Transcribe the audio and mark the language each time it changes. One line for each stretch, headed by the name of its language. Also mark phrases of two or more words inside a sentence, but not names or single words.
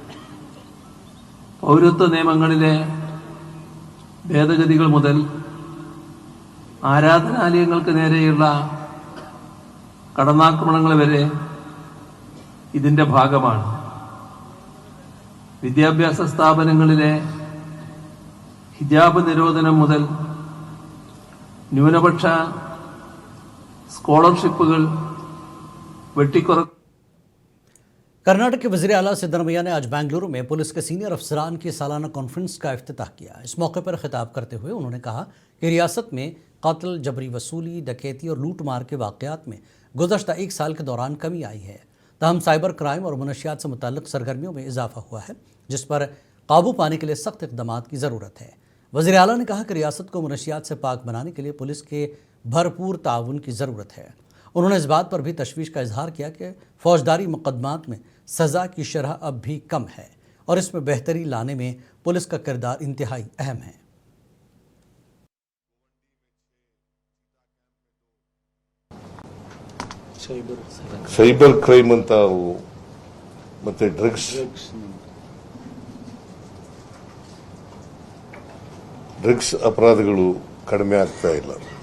Malayalam: പൗരത്വ നിയമങ്ങളിലെ ഭേദഗതികൾ മുതൽ ആരാധനാലയങ്ങൾക്ക് നേരെയുള്ള കടന്നാക്രമണങ്ങൾ വരെ ഇതിന്റെ ഭാഗമാണ്. വിദ്യാഭ്യാസ സ്ഥാപനങ്ങളിലെ ഹിജാബ് നിരോധനം മുതൽ ന്യൂനപക്ഷ സ്കോളർഷിപ്പുകൾ വെട്ടിക്കുറ
Urdu: کرناٹک کے وزیر اعلیٰ سدارامیا نے آج بنگلورو میں پولیس کے سینئر افسران کی سالانہ کانفرنس کا افتتاح کیا. اس موقع پر خطاب کرتے ہوئے انہوں نے کہا کہ ریاست میں قتل، جبری وصولی، ڈکیتی اور لوٹ مار کے واقعات میں گزشتہ 1 سال کے دوران کمی آئی ہے. تاہم
English: cyber crime
Urdu: اور منشیات سے متعلق سرگرمیوں میں اضافہ ہوا ہے، جس پر قابو پانے کے لیے سخت اقدام کی ضرورت ہے. وزیر اعلیٰ نے کہا کہ ریاست کو منشیات سے پاک بنانے کے لیے پولیس کے بھرپور تعاون کی ضرورت ہے. انہوں نے اس بات پر بھی تشویش کا اظہار کیا کہ فوجداری مقدمات میں سزا کی شرح اب بھی کم ہے اور اس میں بہتری لانے میں پولیس کا کردار انتہائی اہم ہے.
English: cyber crime
Kannada: ಅಂತ ಮತ್ತೆ ಡ್ರಗ್ಸ್ ಅಪರಾಧಗಳು ಕಡಿಮೆ ಆಗ್ತಾ ಇಲ್ಲ.